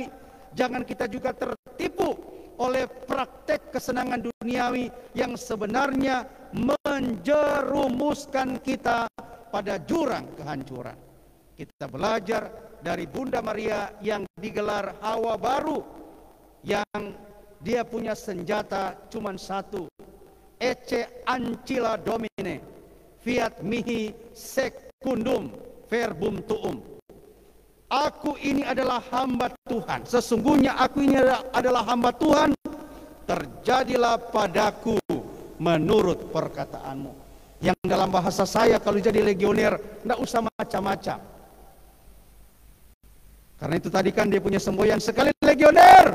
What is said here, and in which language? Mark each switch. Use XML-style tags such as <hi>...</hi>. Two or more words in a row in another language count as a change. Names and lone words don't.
<id>Jangan kita juga tertipu oleh praktek kesenangan duniawi yang sebenarnya menjerumuskan kita pada jurang kehancuran. Kita belajar dari Bunda Maria yang digelar Hawa baru, yang dia punya senjata cuma satu,</id> <la>Ecce ancilla Domine, fiat mihi secundum verbum tuum.</la> <id>Aku ini adalah hamba Tuhan, sesungguhnya aku ini adalah hamba Tuhan, terjadilah padaku menurut perkataanmu. Yang dalam bahasa saya kalau jadi legioner tidak usah macam-macam. Karena itu tadi kan dia punya semboyan sekali legioner.</id>